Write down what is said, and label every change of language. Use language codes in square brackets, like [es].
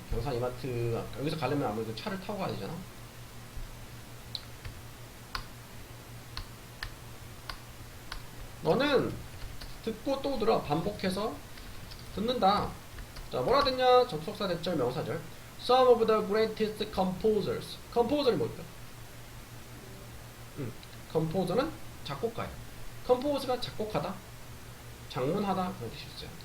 [ko] 경산 이마트 여기서 가려면 아무래도 차를 타고 가야 되잖아. 너는 듣고 또 들어 반복해서 듣는다. 자 뭐라 듣냐? 접속사 대절 명사절. [en] Some of the greatest composers. [ko] composer이 뭘까? composer는 작곡가예요. compose가 작곡하다, 작문하다 그런 뜻이 있어요.